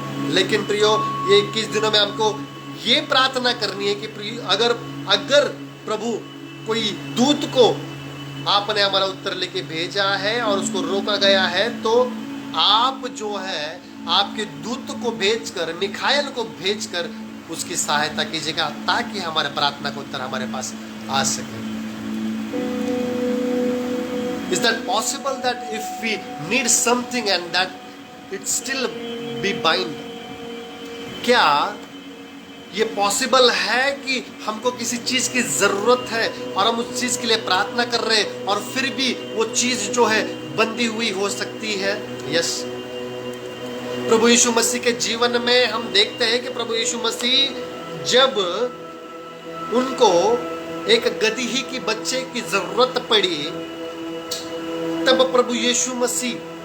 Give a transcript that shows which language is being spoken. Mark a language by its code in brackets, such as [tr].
[hi] लेकिन प्रियो, ये 21 दिनों में हमको ये प्रार्थना करनी है कि अगर प्रभु कोई दूत को आपने हमारा उत्तर लेके भेजा है और उसको रोका गया है, तो आप जो है आपके दूत को भेजकर, मिखाएल को भेजकर उसकी सहायता कीजिएगा, ताकि हमारे प्रार्थना का उत्तर हमारे पास आ सके। [en] Is that possible that if we need something and that it still be bind? [hi] क्या ये पॉसिबल है कि हमको किसी चीज की जरूरत है और हम उस चीज के लिए प्रार्थना कर रहे हैं और फिर भी वो चीज जो है बंधी हुई हो सकती है? यस। प्रभु यीशु मसीह के जीवन में हम देखते हैं कि प्रभु यीशु मसीह जब उनको एक गदही की बच्चे की जरूरत पड़ी, तब प्रभु यीशु मसीह